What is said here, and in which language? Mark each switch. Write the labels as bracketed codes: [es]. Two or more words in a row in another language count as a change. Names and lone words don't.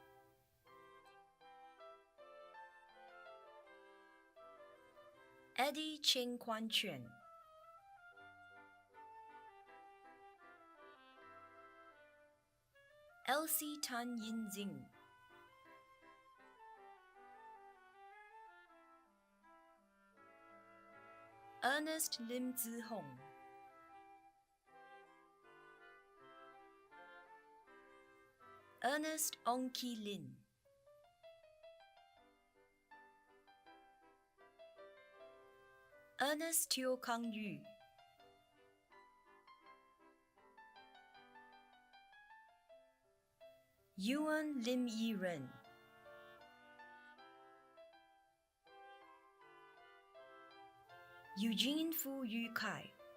[en] Eddie Cheng Quan Chuan, Elsie Tan Yin Zing, Ernest Lim Zi Hong, Ernest Ong Ki Lin, Ernest Teo Kang Yu, Yuan Lim Yi Ren, Eugene Fu Yu Kai,